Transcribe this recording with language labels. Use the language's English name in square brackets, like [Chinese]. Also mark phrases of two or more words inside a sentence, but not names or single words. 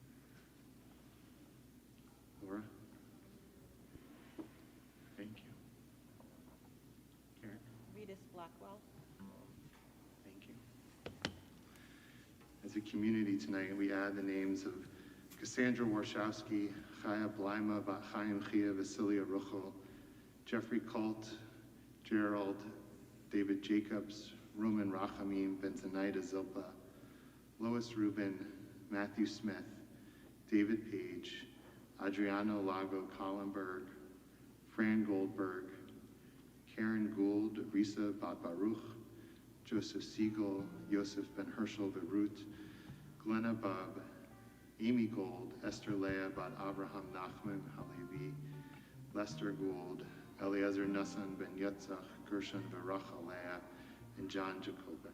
[English] Laura. Thank you. Karen. Rita's Blackwell. Thank you. As a community tonight, we add the names of Cassandra Warshawski, Chaya Blaima Bat Chaim Chia Vasilia Ruchel, Jeffrey Colt, Gerald, David Jacobs, Roman Rachamim, Benzonaida Zilpa, Lois Rubin, Matthew Smith, David Page, Adriano Lago Collenberg, Fran Goldberg, Karen Gould, Risa Bat Baruch, Joseph Siegel, Yosef Ben Herschel Verut, Glenna Bub, Amy Gold, Esther Leah Bat Abraham Nachman Halevi, Lester Gould, Eliezer Nussan Ben Yetzach, Gershon Veracha Leah, and John Jakovic.